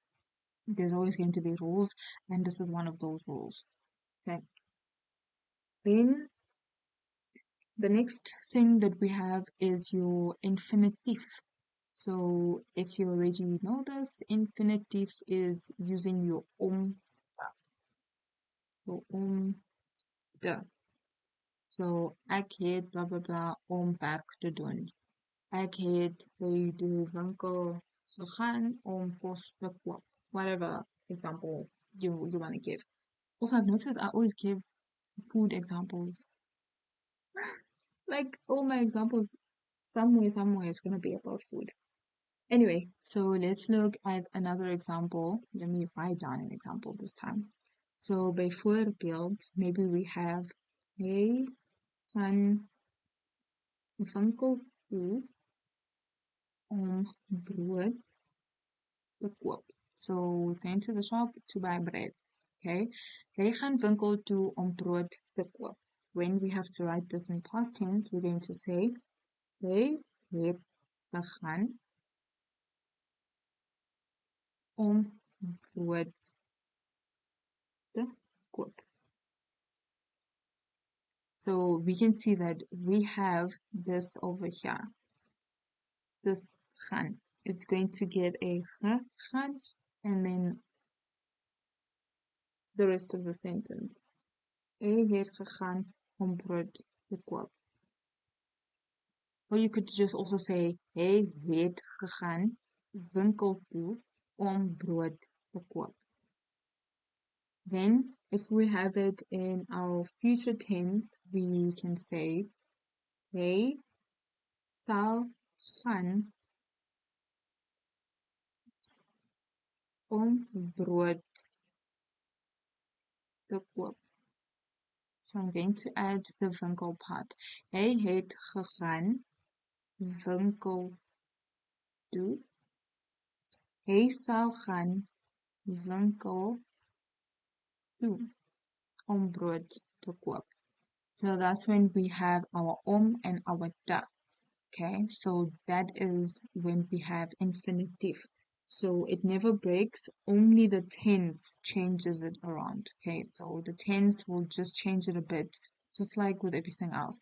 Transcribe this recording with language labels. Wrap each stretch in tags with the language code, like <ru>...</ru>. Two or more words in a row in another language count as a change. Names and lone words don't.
<en>There's always going to be rules, and this is one of those rules. Okay. Then the next thing that we have is your infinitive. So if you already know this, infinitive is using your de.</en> <af>So ek het blah blah blah om werk te doen. Ek het by die winkel gegaan om kos te koop.</af> <en>Whatever example you want to give. Also, I've noticed I always give food examples. Like all my examples, somewhere is going to be about food. Anyway, so let's look at another example. Let me write down an example this time.</en> <af>So bijvoorbeeld,</af> <en>maybe we have</en> <af>hy gaan winkel toe om brood te koop.</af> <en>So he's going to the shop to buy bread. Okay.</en> <af>Hy gaan winkel toe om brood te koop.</af> <en>When we have to write this in past tense, we're going to say</en> <af>hy het gegaan om brood te koop.</af> <en>So we can see that we have this over here. This gaan. It's going to get a gaan and then the rest of the sentence.</en> <af>Hy het gegaan om brood te koop.</af> <en>Or you could just also say</en> <af>hy het gegaan winkel toe om brood te koop.</af> <en>Then, if we have it in our future tense, we can say</en> <af>hy sal gaan om brood te koop.</af> <en>So I'm going to add the winkel part.</en> <af>Hy het gegaan winkel toe. Hy sal gaan winkel toe om brood te koop.</af> <en>So that's when we have our and our da. Okay, so that is when we have infinitive. So it never breaks, only the tense changes it around. Okay, so the tense will just change it a bit, just like with everything else.</en>